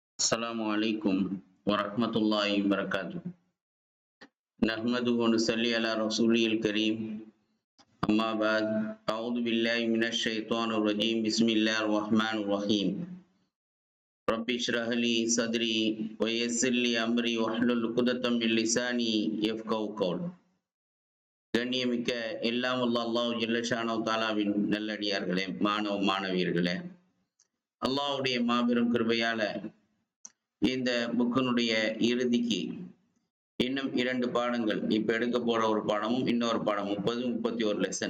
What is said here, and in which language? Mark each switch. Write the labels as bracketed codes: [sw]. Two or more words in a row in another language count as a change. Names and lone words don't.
[ar] السلام عليكم ورحمة الله وبركاته. نحمده ونصلي على رسوله الكريم. أما بعد، أعوذ بالله من الشيطان الرجيم. بسم الله الرحمن الرحيم. رب اشرح لي صدري ويسر لي أمري واحلل عقدة من لساني يفقهوا قولي. [ta] கண்ணியமிக்க எல்லாம் வல்ல அல்லாஹ் [ar] جل شأنه تعالى [ta] நல்லடியார்களே, மாணவ மாணவியர்களே, அல்லாஹ்வுடைய மாபெரும் கிருபையால இந்த புக்கினுடைய இறுதிக்கு இன்னும் 2 பாடங்கள், இப்ப எடுக்க போற ஒரு பாடமும் இன்னொரு பாடம் 31 லெசன்.